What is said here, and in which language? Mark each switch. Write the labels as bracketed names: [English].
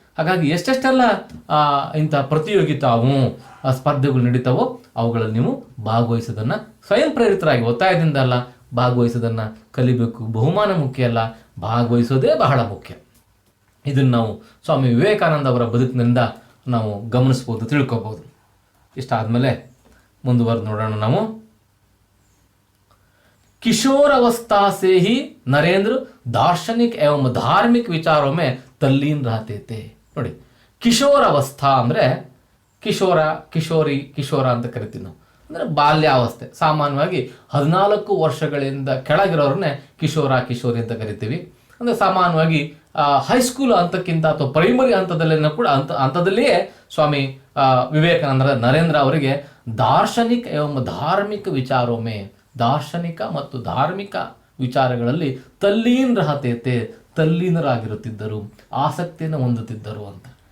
[Kannada] ಹಾಗಾಗಿ ಎಷ್ಟೆಷ್ಟೆಲ್ಲ ಇಂಥ ಪ್ರತಿಯೋಗಿತಾವು ಸ್ಪರ್ಧೆಗಳು ನಡೀತಾವೋ ಅವುಗಳಲ್ಲಿ ನೀವು ಭಾಗವಹಿಸೋದನ್ನು ಸ್ವಯಂ ಪ್ರೇರಿತರಾಗಿ ಒತ್ತಾಯದಿಂದ ಅಲ್ಲ, ಭಾಗವಹಿಸೋದನ್ನು ಕಲಿಬೇಕು. ಬಹುಮಾನ ಮುಖ್ಯ ಅಲ್ಲ, ಭಾಗವಹಿಸೋದೇ ಬಹಳ ಮುಖ್ಯ. ಇದನ್ನು ನಾವು ಸ್ವಾಮಿ ವಿವೇಕಾನಂದ ಅವರ ಬದುಕಿನಿಂದ ನಾವು ಗಮನಿಸ್ಬೋದು, ತಿಳ್ಕೊಬೋದು. ಇಷ್ಟಾದಮೇಲೆ ಮುಂದುವರೆದು ನೋಡೋಣ ನಾವು. [Hindi] किशोरावस्था से ही नरेंद्र दार्शनिक एवं धार्मिक विचारों में तल्लीन रहते थे. [Kannada] ನೋಡಿ, ಕಿಶೋರಾವಸ್ಥಾ ಅಂದರೆ ಕಿಶೋರ ಅಂತ ಕರಿತೀವಿ ನಾವು. ಅಂದರೆ ಬಾಲ್ಯಾವಸ್ಥೆ. ಸಾಮಾನ್ಯವಾಗಿ 14 ವರ್ಷಗಳಿಂದ ಕೆಳಗಿರೋರನ್ನೇ ಕಿಶೋರಿ ಅಂತ ಕರಿತೀವಿ. ಅಂದರೆ ಸಾಮಾನ್ಯವಾಗಿ ಹೈಸ್ಕೂಲ್ ಹಂತಕ್ಕಿಂತ ಅಥವಾ ಪ್ರೈಮರಿ ಹಂತದಲ್ಲಿನ ಕೂಡ ಹಂತದಲ್ಲಿಯೇ ಸ್ವಾಮಿ ವಿವೇಕಾನಂದ ನರೇಂದ್ರ ಅವರಿಗೆ [Hindi] ದಾರ್ಶನಿಕ ಏವಂ ಧಾರ್ಮಿಕ ವಿಚಾರೊಮ್ಮೆ, [Kannada] ದಾರ್ಶನಿಕ ಮತ್ತು ಧಾರ್ಮಿಕ ವಿಚಾರಗಳಲ್ಲಿ ತಲ್ಲೀನರಾಗಿರುತ್ತಿದ್ದರು, ಆಸಕ್ತಿಯನ್ನು ಹೊಂದುತ್ತಿದ್ದರು ಅಂತ.